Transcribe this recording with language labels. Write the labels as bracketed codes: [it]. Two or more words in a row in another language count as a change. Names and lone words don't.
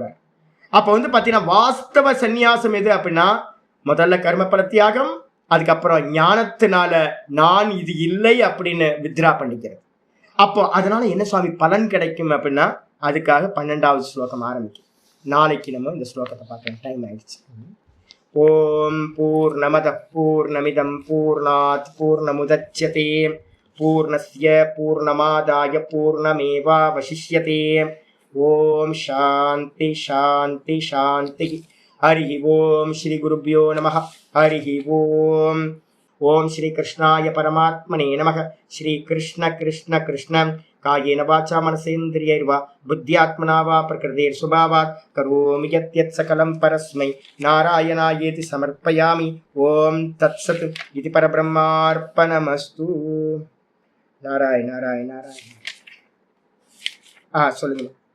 [ta] அப்ப பாத்தீங்கன்னா வாஸ்தவ சந்நியாசம் எது அப்படின்னா, முதல்ல கர்மபல தியாகம், அதுக்கப்புறம் ஞானத்தினால நான் இது இல்லை அப்படின்னு வித்ரா பண்ணிக்கிறது. அப்போ அதனால என்ன சுவாமி பலன் கிடைக்கும் அப்படின்னா, அதுக்காக 12வது ஸ்லோகம் ஆரம்பிக்கும். நாளைக்கு நம்ம இந்த ஸ்லோகத்தை பார்க்கலாம், டைம் ஆயிடுச்சு. [sa] ॐ पूर्णमद पूर्णमिदम् पूर्णात् पूर्णमुदच्यते पूर्णस्य पूर्णमादाय पूर्णमेवावशिष्यते. ॐ शान्ति शान्ति शान्ति. हरि ॐ श्री गुरुभ्यो नमः. हरि ॐ। ॐ श्री कृष्णाय परमात्मने नमः. श्री कृष्ण कृष्ण कृष्ण कायेन वाचा मनसेन्द्रियैर्वा बुद्ध्यात्मना वा प्रकृतेः स्वभावात् करोमि यद्यत् सकलम् परस्मै नारायणायेति समर्पयामि. ॐ तत्सत् इदु परब्रह्मार्पणमस्तु. [ta] நாராயண நாராயண நாராயண. சொல்லுங்க.